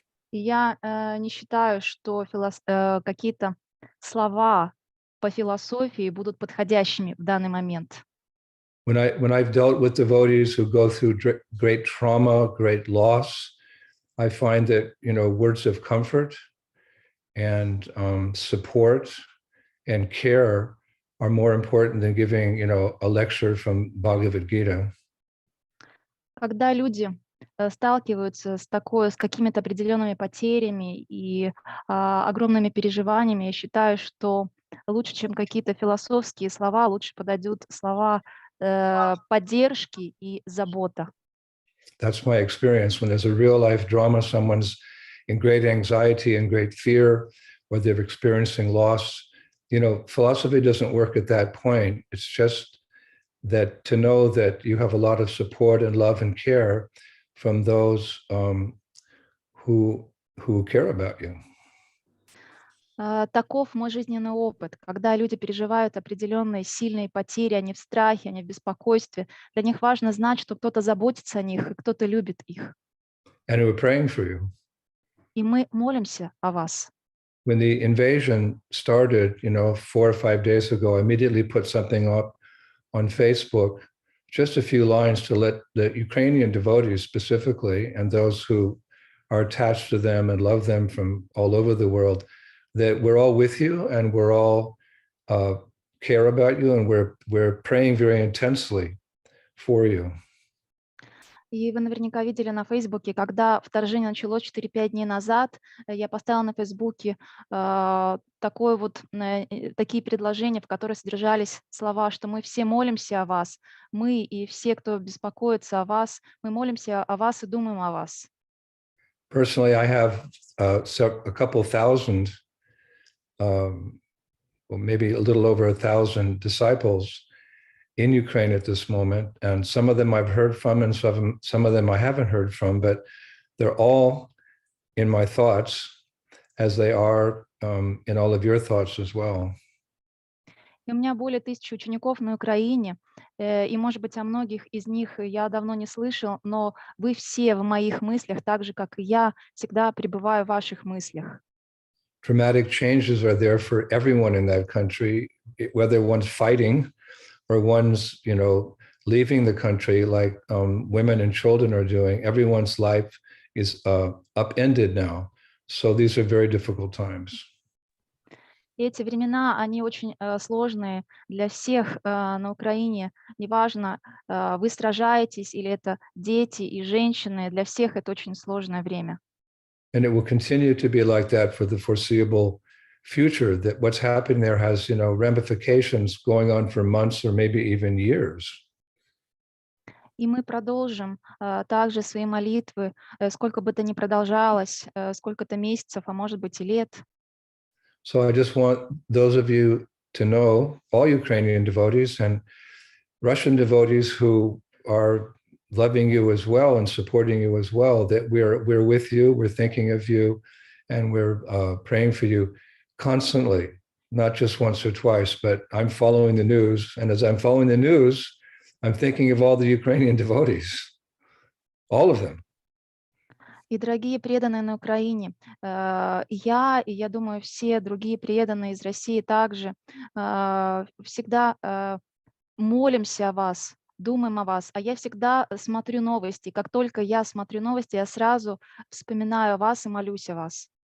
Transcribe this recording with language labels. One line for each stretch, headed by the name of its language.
Russian: И я не считаю, что какие-то слова по философии будут подходящими в данный момент.
English: When I've dealt with devotees who go through great trauma, great loss, I find that, words of comfort and support and care are more important than giving, a lecture from Bhagavad Gita.
Russian: Когда люди сталкиваются с какими-то определенными потерями и огромными переживаниями, я считаю, что лучше, чем какие-то философские слова, лучше подойдут слова поддержки и забота.
English: That's my experience. When there's a real life drama, someone's in great anxiety and great fear, or they're experiencing loss, philosophy doesn't work at that point. It's just that to know that you have a lot of support and love and care from those who care about you.
Russian: Таков мой жизненный опыт. Когда люди переживают определенные сильные потери, они в страхе, они в беспокойстве, для них важно знать, что кто-то заботится о них и кто-то любит их.
English: And we're praying for you.
Russian: И мы молимся о вас.
English: When the invasion started, 4 or 5 days ago, I immediately put something up on Facebook, just a few lines to let the Ukrainian devotees specifically, and those who are attached to them and love them from all over the world, that we're all with you and we're all care about you and we're praying very intensely for you.
Russian: И вы наверняка видели на Фейсбуке, когда вторжение началось 4-5 дней назад, я поставила на Фейсбуке такие предложения, в которых содержались слова, что мы все молимся о вас, мы и все, кто беспокоится о вас, мы молимся о вас и думаем о вас.
English: Personally, I have a couple thousand, maybe a little over 1,000 disciples in Ukraine at this moment, and some of them I've heard from and some of them I haven't heard from, but they're all in my thoughts as they are in all of your thoughts as well.
Russian: И у меня более 1000 учеников на Украине, и, может быть, о многих из них я давно не слышал, но вы все в моих мыслях, так же, как и я, всегда пребываю в ваших мыслях.
English: Dramatic changes are there for everyone in that country, whether one's fighting or one's, leaving the country like women and children are doing. Everyone's life is upended now. So these are very difficult times.
Russian: И эти времена, они очень сложные для всех на Украине. Неважно, вы сражаетесь или это дети и женщины, для всех это очень сложное время.
English: And it will continue to be like that for the foreseeable future, that what's happening there has, ramifications going on for months or maybe even years.
Russian: И мы продолжим также свои молитвы, сколько бы то ни продолжалось, сколько-то месяцев, а может быть и лет.
English: So I just want those of you to know, all Ukrainian devotees and Russian devotees who are loving you as well and supporting you as well, that we're with you, we're thinking of you, and we're praying for you constantly, not just once or twice, but I'm following the news. And as I'm following the news, I'm thinking of all the Ukrainian devotees, all of them.
Russian: И, дорогие преданные на Украине, я думаю, все другие преданные из России также всегда молимся о вас, думаем о вас, а я всегда смотрю новости. Как только я смотрю новости, я сразу вспоминаю о вас и молюсь о вас.